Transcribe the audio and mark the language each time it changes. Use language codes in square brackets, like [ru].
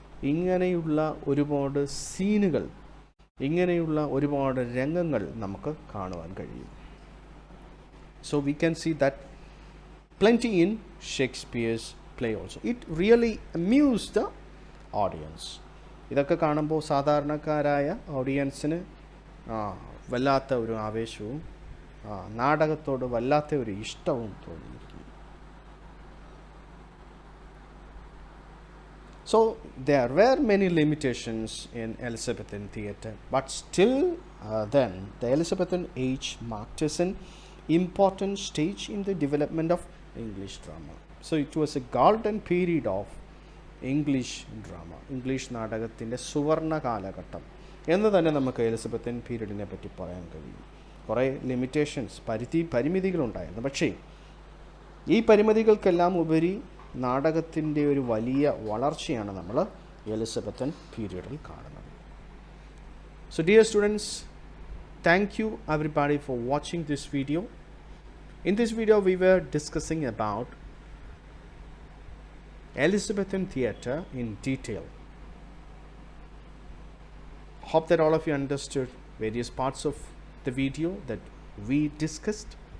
[ml] ഇങ്ങനെയുള്ള ഒരുപാട് സീനുകൾ, ഇങ്ങനെയുള്ള ഒരുപാട് രംഗങ്ങൾ നമുക്ക് കാണുവാൻ കഴിയും. [en] So we can see that plenty in Shakespeare's play also. It really amused the audience. [ml] ഇതൊക്കെ കാണുമ്പോൾ സാധാരണക്കാരായ ഓഡിയൻസിന് വല്ലാത്ത ഒരു ആവേശവും നാടകത്തോട് വല്ലാത്ത ഒരു ഇഷ്ടവും തോന്നിയിരിക്കുന്നു. [en] So there were many limitations in Elizabethan theatre, but still then the Elizabethan age marked as an important stage in the development of English drama. So it was a golden period of English drama. [ml] English നാടകത്തിൻ്റെ സുവർണ കാലഘട്ടം എന്ന് തന്നെ നമുക്ക് Elizabethan പീരീഡിനെ പറ്റി പറയാൻ കഴിയും. കുറേ ലിമിറ്റേഷൻസ്, പരിമിതികളുണ്ടായിരുന്നു. പക്ഷേ ഈ പരിമിതികൾക്കെല്ലാം ഉപരി നാടകത്തിൻ്റെ ഒരു വലിയ വളർച്ചയാണ് നമ്മൾ എലിസബത്തൻ പീരീഡിൽ കാണുന്നത്. [en] So dear students, thank you everybody for watching this video. In this video we were discussing about Elizabethan theatre in detail. Hope that all of you understood various parts of the video that we discussed.